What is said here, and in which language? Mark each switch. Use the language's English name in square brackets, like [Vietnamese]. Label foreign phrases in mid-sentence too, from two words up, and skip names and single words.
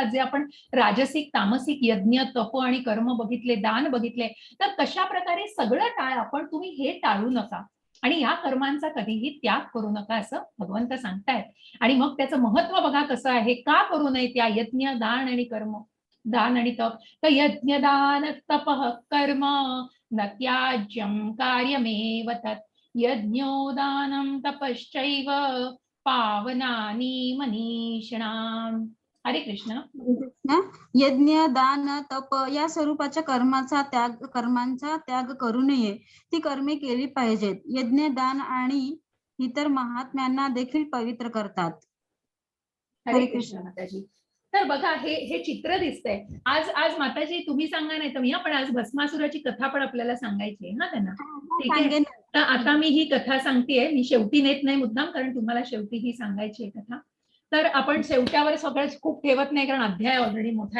[Marathi] जे आपण राजसिक, तामसिक यज्ञ, तप आणि कर्म बघितले, दान बघितले, तर कशा प्रकारे सगळं टाळा, पण तुम्ही हे टाळू नका आणि या कर्मांचा कधीही त्याग करू नका असं भगवंत सांगतायत. आणि मग त्याचं महत्व बघा कसं आहे, का करू नये त्या यज्ञ, दान आणि कर्म, दान आणि तप. तर यज्ञ, दान, [Sanskrit] तपः कर्म न त्याज्यं कार्यमेव तत्, यज्ञोदानं तपश्चैव पावनानि मनीषिणाम्. [Marathi] हरे कृष्ण. यज्ञ, दान, तप या स्वरूपाच्या कर्मांचा त्याग करू नये. ती कर्मे केली पाहिजेत. यज्ञ, दान आणि इतर महात्म्यांना देखील पवित्र करतात. हरे कृष्ण माताजी. तर बघा हे चित्र दिसतंय. आज माताजी तुम्ही सांगा नाही तर मी, पण आज भस्मासुराची कथा पण आपल्याला सांगायची आहे ना त्यांना. ठीक आहे. सांगेन. तर आता मी ही कथा सांगतेय. मी शेवटी नेत नाही मुद्दाम, कारण तुम्हाला शेवटी ही सांगायची आहे कथा. तर आपण शेवट्यावर सगळंच खूप ठेवत नाही, कारण अध्याय ऑलरेडी मोठा आहे.